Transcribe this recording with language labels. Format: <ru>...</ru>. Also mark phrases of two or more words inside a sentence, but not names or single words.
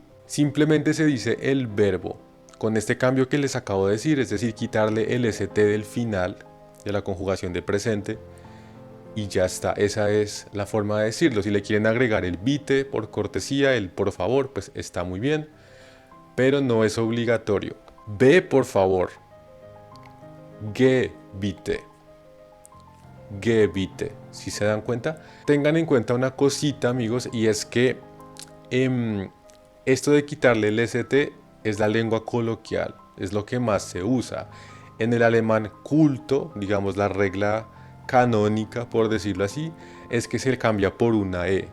<es>Simplemente se dice el verbo. Con este cambio que les acabo de decir, es decir, quitarle el st del final de la conjugación de presente. Y ya está, esa es la forma de decirlo. Si le quieren agregar el bitte por cortesía, el por favor, pues está muy bien, pero no es obligatorio. Ve por favor.</es> <de>Ge bitte. Ge bitte.</de> <es>Si se dan cuenta, tengan en cuenta una cosita, amigos, y es que esto de quitarle el st es la lengua coloquial, es lo que más se usa. En el alemán culto, digamos la regla canónica, por decirlo así, es que se cambia por una e.</es>